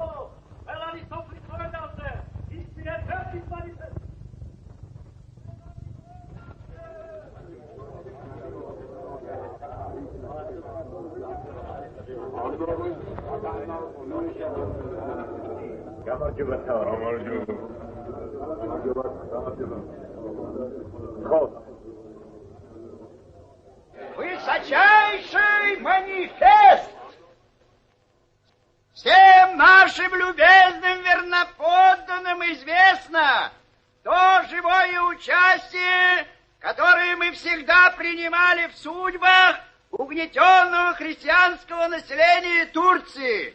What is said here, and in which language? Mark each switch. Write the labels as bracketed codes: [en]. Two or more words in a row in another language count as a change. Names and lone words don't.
[ka] ყველანი სოფლის მოედანზე! ისმინეთ ფერფის მანიფესტი! გამარჯობა თავი. [ru] Высочайший манифест! Всем нашим любезным верноподданным известно то живое участие, которое мы всегда принимали в судьбах угнетенного христианского населения Турции.